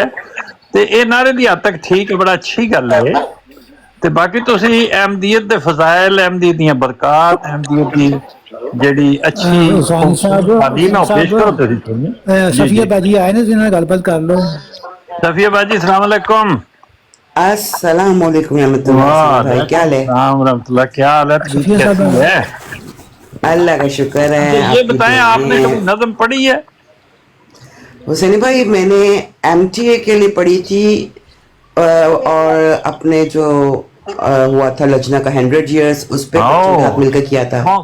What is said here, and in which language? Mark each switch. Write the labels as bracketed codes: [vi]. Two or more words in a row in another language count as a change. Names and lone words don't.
[pa] ਤੇ ਇਹ ਨਾਰੇ ਦੀ ਹੱਦ ਤੱਕ ਠੀਕ ਹੈ, ਬੜਾ ਅੱਛੀ ਗੱਲ ਹੈ। ਤੇ ਬਾਕੀ ਤੁਸੀਂ ਅਹਿਮਦੀਅਤ ਦੇ ਫਜ਼ਾਇਲ, ਅਹਿਮਦੀਅਤ ਦੀਆਂ ਬਰਕਾਤ, ਅਹਿਮਦੀਅਤ ਦੀ ਜਿਹੜੀ ਅੱਛੀ ਤਾਲੀਮ ਉਹ ਪੇਸ਼ ਕਰੋ। ਤੁਸੀਂ ਸਫੀਆ ਬਾਜੀ ਆਏ ਨੇ, ਜਿਹਨਾਂ ਨਾਲ ਗੱਲਬਾਤ ਕਰ ਲਓ। [ur] सफिया बाजी [ar] السلام علیکم. السلام علیکم رحمۃ اللہ, [ur] کیا حال ہے? رحمۃ اللہ، کیا حال ہے? اللہ کا شکر ہے. یہ بتائیں، آپنے کبھی نظم پڑھی ہے? حسینی بھائی، میں نے MTA کے لیے پڑھی تھی اور اپنے جو ہوا تھا لجنہ کا 100 years، اس پہ ساتھ مل کر کیا تھا.